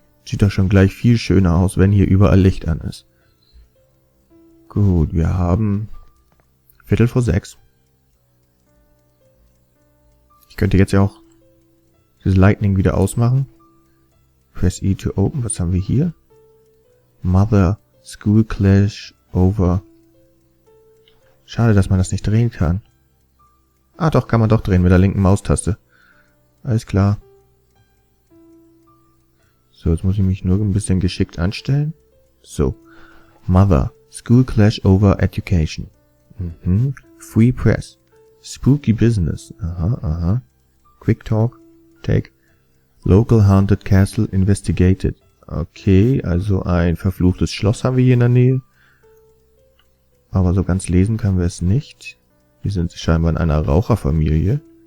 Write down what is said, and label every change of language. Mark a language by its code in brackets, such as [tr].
[de] Sieht doch schon gleich viel schöner aus, wenn hier überall Licht an ist. Gut, wir haben 5:45. Ich könnte jetzt ja auch das Lightning wieder ausmachen. [en] Press E to open. [de] Was haben wir hier? [en] Mother, School Clash over. [de] Schade, dass man das nicht drehen kann. Ah, doch, kann man doch drehen mit der linken Maustaste. Alles klar. So, jetzt muss ich mich nur ein bisschen geschickt anstellen. So. [en] Mother. School clash over education. Free press. Spooky business. Aha. Quick talk. Take. Local haunted castle investigated. [de] Okay, also ein verfluchtes Schloss haben wir hier in der Nähe. Aber so ganz lesen können wir es nicht. Wir sind scheinbar in einer Raucherfamilie.